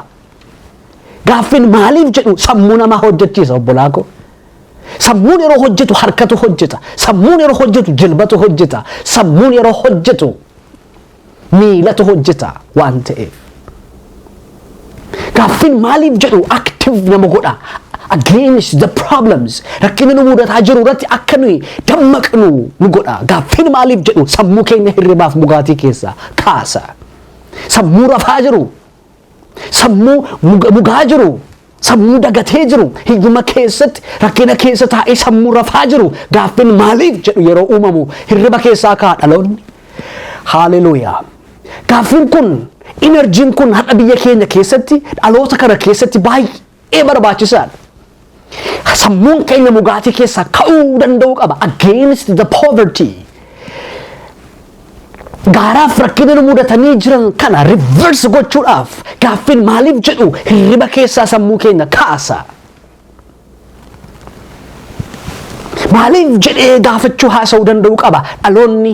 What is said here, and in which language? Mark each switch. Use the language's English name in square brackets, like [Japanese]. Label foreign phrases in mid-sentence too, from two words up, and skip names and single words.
[Oromo] Gaaffiin maaliif jedhu sammuu namaa hojjechiisa obbolaa koo. Sammuun yeroo hojjetu harkatu hojjeta. Sammuun yeroo hojjetu jilbatu hojjeta. Sammuun yeroo hojjetu miilatu hojjeta waan ta'eef. Gaaffiin maaliif jedhu active nama godha. [English] Against the problems. [Oromo] Rakkinni nu mudataa jiru irratti akka nuyi dammaqnu nu godha. Gaaffiin maaliif jedhu sammuu keenya hirribaaf mugaatii keessaa kaasa. Sammuu rafaa jiru. Sammuu mugaa jiru. Sammuu dagatee jiru. Hiyyuma keessatti rakkina keessa taa'ee sammuu rafaa jiru. Gaaffiin maaliif jedhu yeroo uumamu hirriba keessaa ka'a dhaloonni. Haaleluyyaa. Gaaffiin kun, enerjiin kun hadha biyya keenya keessatti, dhaloota kana keessatti baay'ee barbaachisaadha. Sammuun keenya mugaatii keessaa ka'uu danda'uu qaba. [English] Against the poverty. [Oromo] Gaaraaf rakkina nu mudatanii jiran kana reverse gochuudhaaf gaaffiin maaliif jedhu hirriba keessaa sammuu keenya kaasa. Maaliif jedhee gaafachuu haasa'uu danda'uu qaba dhaloonni.